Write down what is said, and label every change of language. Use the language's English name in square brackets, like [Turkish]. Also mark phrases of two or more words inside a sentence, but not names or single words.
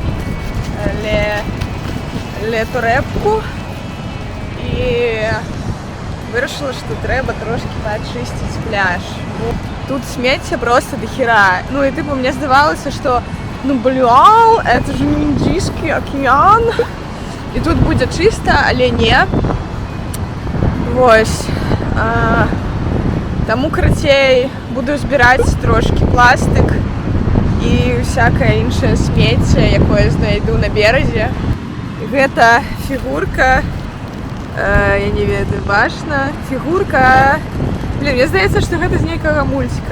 [Ukrainian] лету-репку и вирішила, що треба трошки почистити пляж. Тут сміття просто дохера. Ну і типу мені здавалося, що [Russian] это же не [Ukrainian] Індійський океан. І тут буде чисто, але ні. Ось. Тому коротше буду збирати трошки пластик і всяке інше сміття, яке я знайду на березі. [Belarusian] Гэта фігурка, я не ведаю, бачна, [Ukrainian] фігурка Блін, мені здається, що [Belarusian] гэта з нейкага мульціка.